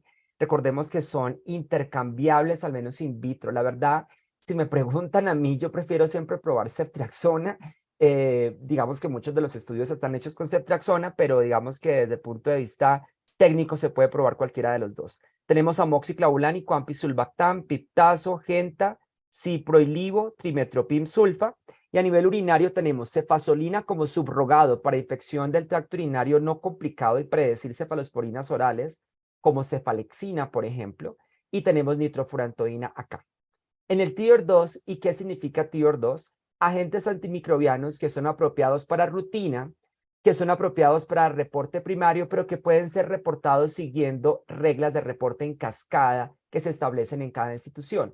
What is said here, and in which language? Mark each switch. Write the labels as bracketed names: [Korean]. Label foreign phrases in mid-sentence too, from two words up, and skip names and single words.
[Spanish] Recordemos que son intercambiables, al menos [Latin] in vitro. [Spanish] La verdad, si me preguntan a mí, yo prefiero siempre probar ceftriaxona. Digamos que muchos de los estudios están hechos con ceftriaxona, pero digamos que desde el punto de vista técnico se puede probar cualquiera de los dos. Tenemos amoxiclavulánico, ampicsulbactam, piptazo, genta, ciproilivo, trimetoprim sulfa. Y a nivel urinario tenemos cefazolina como subrogado para infección del tracto urinario no complicado y predecir cefalosporinas orales, como cefalexina, por ejemplo. Y tenemos nitrofurantoína acá. En el Tier 2, ¿y qué significa Tier 2? Agentes antimicrobianos que son apropiados para rutina, que son apropiados para reporte primario, pero que pueden ser reportados siguiendo reglas de reporte en cascada que se establecen en cada institución.